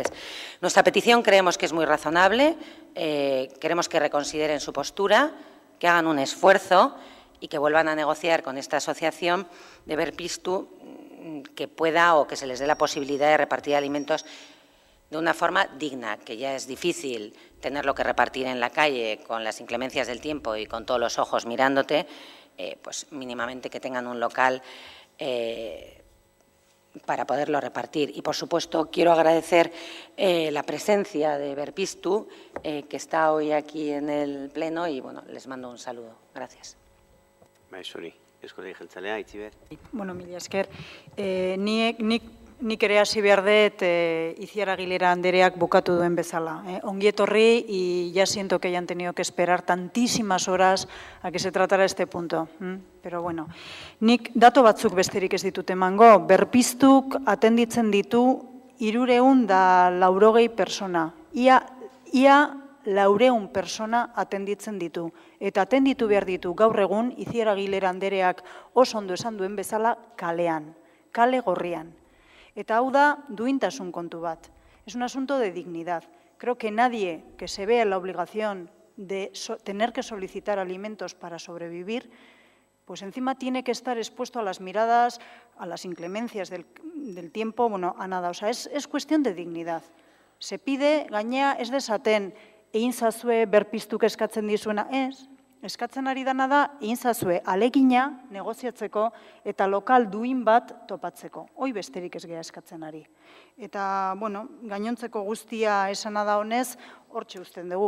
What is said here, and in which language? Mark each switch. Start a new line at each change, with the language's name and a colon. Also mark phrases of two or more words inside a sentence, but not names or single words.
Spanish: Nuestra petición creemos que es muy razonable, queremos que reconsideren su postura, que hagan un esfuerzo y que vuelvan a negociar con esta asociación de Berpiztu que pueda o que se les dé la posibilidad de repartir alimentos de una forma digna, que ya es difícil tenerlo que repartir en la calle con las inclemencias del tiempo y con todos los ojos mirándote, pues mínimamente que tengan un local para poderlo repartir. Y, por supuesto, quiero agradecer la presencia de Berpiztu, que está hoy aquí en el Pleno, y les mando un saludo. Gracias.
Basque: Mila esker. Nik ere hasi behar dut Itziar Aguilera Andereak bukatu duen bezala. Ongi etorri,
Spanish: y ya siento que hayan tenido que esperar tantísimas horas a que se tratara este punto. Pero bueno,
Basque: nik dato batzuk besterik ez ditut emango. Berpiztuk atenditzen ditu 380 persona. Ia 400 persona atenditzen ditu. Eta atenditu behar ditu gaur egun, Itziar Aguilera andereak oso ondo esan duen bezala, kalean, kale gorrian. Eta hau da duintasun kontu bat.
Spanish: Es un asunto de dignidad. Creo que nadie que se vea en la obligación de tener que solicitar alimentos para sobrevivir, pues encima tiene que estar expuesto a las miradas, a las inclemencias del tiempo, bueno, a nada. O sea, es cuestión de dignidad. Se pide,
Basque: gainea, ez desaten, egin zazue berpiztuk eskatzen dizuena, ez. Eskatzen ari dana da, egin zazue alegina negoziatzeko eta lokal duin bat topatzeko. Hoi besterik ez gea eskatzen ari. Eta, bueno, gainontzeko guztia esana da honez, hortxe uzten dugu.